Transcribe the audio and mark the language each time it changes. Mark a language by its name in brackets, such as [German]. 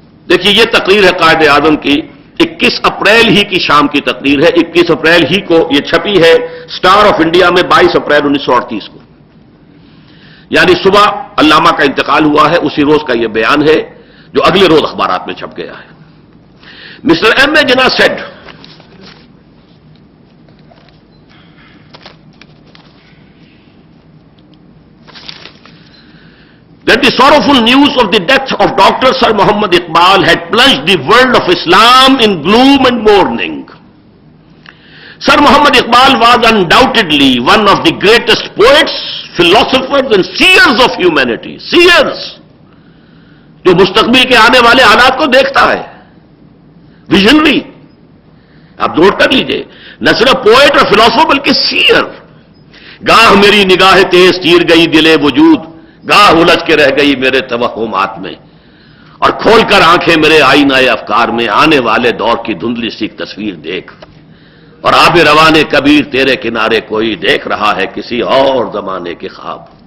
[Urdu] دیکھیے یہ تقریر ہے قائد اعظم کی, 21 اپریل ہی کی شام کی تقریر ہے. 21 اپریل ہی کو یہ چھپی ہے سٹار آف انڈیا میں 22 اپریل 1938 کو, یعنی صبح علامہ کا انتقال ہوا ہے, اسی روز کا یہ بیان ہے جو اگلے روز اخبارات میں چھپ گیا ہے. [English] Mister M A Jinnah said, that the sorrowful news of the death of Dr. Sir Muhammad Iqbal had plunged the world of Islam in gloom and mourning. Sir Muhammad Iqbal was undoubtedly one of the greatest poets, philosophers and seers of humanity. [Urdu] Seers, جو مستقبل کے آنے والے حالات کو دیکھتا ہے, visionary. آپ نوٹ کر لیجئے, نہ صرف پوئٹ اور فلاسفر بلکہ سیئر. گاہ میری نگاہ تیز تیر گئی دلے وجود, گاہ الجھ کے رہ گئی میرے توہمات میں, اور کھول کر آنکھیں میرے آئینہ افکار میں, آنے والے دور کی دھندلی سی تصویر دیکھ, اور آب روانے کبیر تیرے کنارے کوئی دیکھ رہا ہے کسی اور زمانے کے خواب.